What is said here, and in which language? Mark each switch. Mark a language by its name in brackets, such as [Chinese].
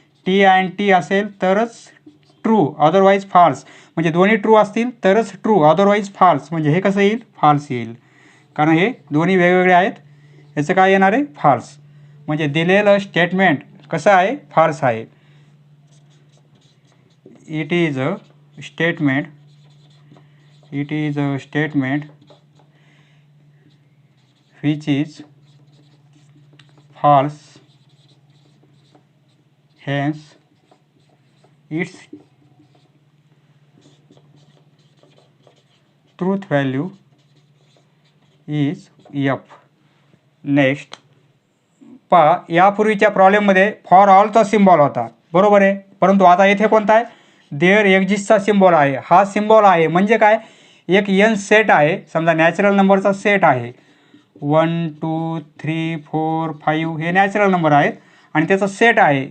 [Marathi] T and T असेल तरच true, otherwise false. म्हणजे दोन्ही ट्रू असतील तरच ट्रू, अदरवाईज फॉल्स. म्हणजे हे कसं येईल फॉल्स येईल, कारण हे दोन्ही वेगवेगळे आहेत. याचं काय येणार आहे फॉल्स. म्हणजे दिलेलं स्टेटमेंट कसं आहे फॉल्स आहे. [English] It is a statement, it is a statement which is false, hence its truth value is f. [Marathi] Next पहा यापूर्वीच्या प्रॉब्लेममध्ये फॉर ऑलचा सिम्बॉल होता, बरोबर आहे, परंतु आता येथे कोणता आहे देअर एक्झिस्टचा सिम्बॉल आहे. हा सिम्बॉल आहे म्हणजे काय एक एन सेट आहे, समजा नॅचरल नंबरचा सेट आहे, 1 2 3 4 5 हे नॅचरल नंबर आहेत आणि त्याचा सेट आहे.